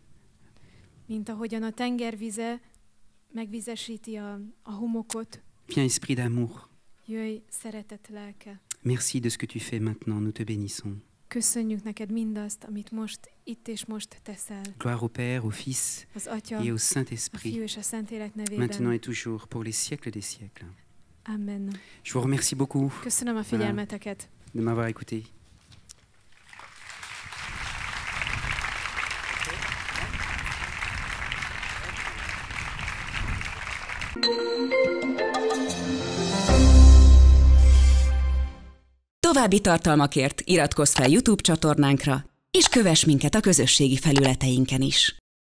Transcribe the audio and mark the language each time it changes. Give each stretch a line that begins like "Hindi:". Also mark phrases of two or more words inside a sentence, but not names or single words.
Hungarian: Mint ahogyan a tengervize megvizesíti a homokot.
French: Viens Esprit d'amour.
Hungarian: Jöjj, szeretet lelke.
French: Merci de ce que tu fais maintenant, nous te bénissons.
Hungarian: Köszönjük neked mindazt, amit most, itt és most teszel.
French: Gloire au Père, au Fils
Hungarian: Az Atya,
French: et au
Hungarian: a
French: Saint-Esprit,
Hungarian: Fiú és a Szentlélek nevében.
French: maintenant et toujours, pour les siècles des siècles. Amen. Je vous remercie beaucoup
Hungarian: Köszönöm a figyelmeteket.
French: de m'avoir écouté.
Hungarian: További tartalmakért iratkozz fel YouTube csatornánkra, és kövess minket a közösségi felületeinken is.